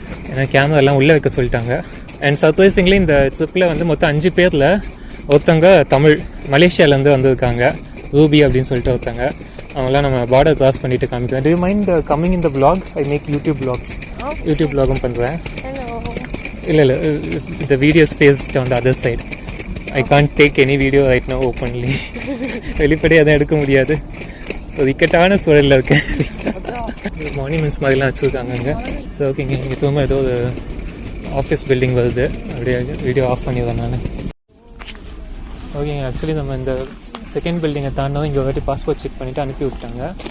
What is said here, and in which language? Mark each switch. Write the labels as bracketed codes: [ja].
[ta] ஏன்னா கேமரா எல்லாம் உள்ளே வைக்க சொல்லிட்டாங்க. அண்ட் சர்ப்ரைசிங்லி இந்த ட்ரிப்பில் வந்து மொத்தம் 5 பேரில் ஒருத்தவங்க தமிழ் மலேசியாவிலேருந்து வந்திருக்காங்க. ரூபி அப்படின்னு சொல்லிட்டு ஒருத்தங்க. அவங்களாம் நம்ம பார்டர் கிராஸ் பண்ணிட்டு காமிக்கிறேன். [en] Do you mind coming in the vlog? I make YouTube vlogs. [ta] YouTube vlogகும் பண்ணுறேன். இல்லை [en] the videos faced on the other side. I can't take any video right now openly. [ta] வெளிப்படையாக அதை எடுக்க முடியாது. ஒரு இக்கட்டான சூழலில் இருக்கேன். மானிமெண்ட்ஸ் மாதிரிலாம் வச்சுருக்காங்க அங்கே. ஸோ ஓகேங்க, இங்கே திரும்ப ஏதோ ஒரு ஆஃபீஸ் பில்டிங் வருது. அப்படியே வீடியோ ஆஃப் பண்ணிடுறேன் நான். ஓகேங்க, ஆக்சுவலி நம்ம இந்த செகண்ட் பில்டிங்கை தாண்டதும் இங்கே ஒரு வாட்டி பாஸ்போர்ட் செக் பண்ணிவிட்டு அனுப்பி விட்டாங்க.